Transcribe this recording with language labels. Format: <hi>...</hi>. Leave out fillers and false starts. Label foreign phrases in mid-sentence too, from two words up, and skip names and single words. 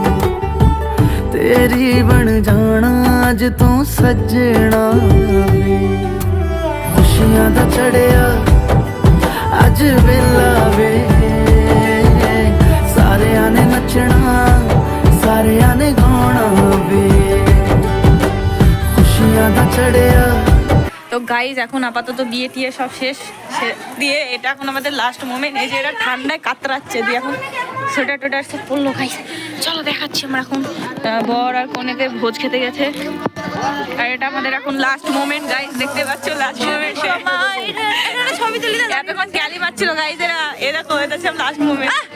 <pa>ਤੇਰੀ ਬਣ ਜਾਣਾ ਅੱਜ ਤਾਂ ਸਜਣਾ ਵੇ ਖੁਸ਼ੀਆਂ ਦਾ ਚੜ੍ਹਿਆ ਅੱਜ ਵੇਲਾ ਵੇ ਸਾਰੀਆਂ ਨੇ ਨੱਚਣਾ ਸਾਰੀਆਂ ਨੇ ਗਾਣਾ ਵੇ ਖੁਸ਼ੀਆਂ ਦਾ ਚੜ੍ਹਿਆ</pa> <bn>তো গাইজ এখন আপাতত বিয়ে টিয়ে সব শেষ দিয়ে এটা এখন আমাদের</bn> <en>last moment</en> <bn>এই যে এটা ঠান্ডায় কাতরাচ্ছে দিয়ে এখন সোয়েটার টোটার সব পড়লো গাইজ চলো দেখাচ্ছি আমরা এখন বর আর কনেকে ভোজ খেতে গেছে আর এটা আমাদের এখন</bn> <en>last moment guys</en> <bn>দেখতে পাচ্ছ</bn> <en>last moment</en> <bn>ছবি তুলি এতক্ষণ ক্যালি মারছিল গাইজ এরা করে দিচ্ছে</bn> <en>last moment</en>